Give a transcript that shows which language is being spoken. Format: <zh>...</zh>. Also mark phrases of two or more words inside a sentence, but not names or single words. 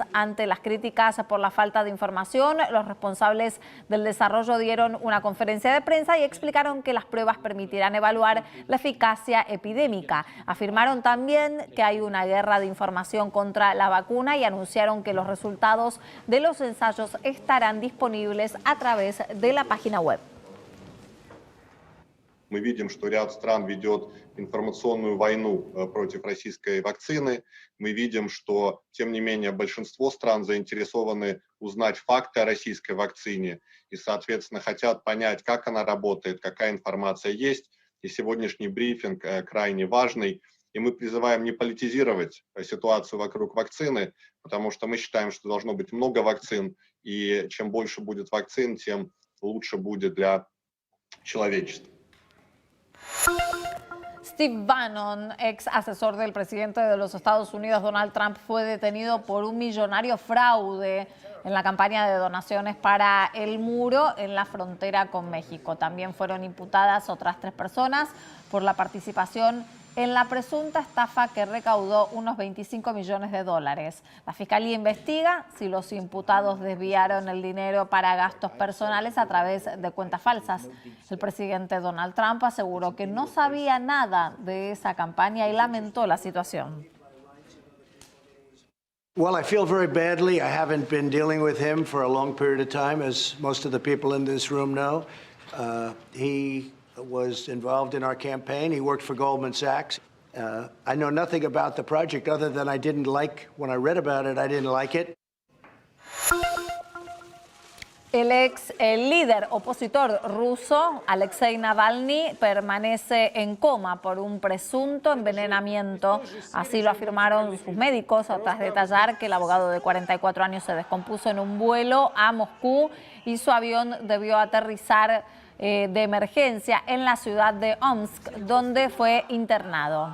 <es>Ante las críticas por la falta de información, los responsables del desarrollo dieron una conferencia de prensa y explicaron que las pruebas permitirán evaluar la eficacia epidémica. Afirmaron también que hay una guerra de información contra la vacuna y anunciaron que los resultados de los ensayos estarán disponibles a través de la página web.</es> <ru>Мы видим, что ряд стран ведет информационную войну против российской вакцины. Мы видим, что, тем не менее, большинство стран заинтересованы узнать факты о российской вакцине и, соответственно, хотят понять, как она работает, какая информация есть. И сегодняшний брифинг крайне важный. И мы призываем не политизировать ситуацию вокруг вакцины, потому что мы считаем, что должно быть много вакцин, и чем больше будет вакцин, тем лучше будет для человечества.</ru> <es>Steve Bannon, ex asesor del presidente de los Estados Unidos, Donald Trump, fue detenido por un millonario fraude en la campaña de donaciones para el muro en la frontera con México. También fueron imputadas otras 3 personas por la participación en la presunta estafa que recaudó unos $25 millones. La Fiscalía investiga si los imputados desviaron el dinero para gastos personales a través de cuentas falsas. El presidente Donald Trump aseguró que no sabía nada de esa campaña y lamentó la situación.</es> <en>Well, I feel very badly. I haven't been dealing with him for a long period of time, as most of the people in this room know. He was involved in our campaign. He worked for Goldman Sachs. I know nothing about the project other than I didn't like, when I read about it, I didn't like it.</en> <es>El líder opositor ruso, Alexei Navalny, permanece en coma por un presunto envenenamiento. Así lo afirmaron sus médicos tras detallar que el abogado de 44 años se descompuso en un vuelo a Moscú y su avión debió aterrizar de emergencia en la ciudad de Omsk, donde fue internado.</es>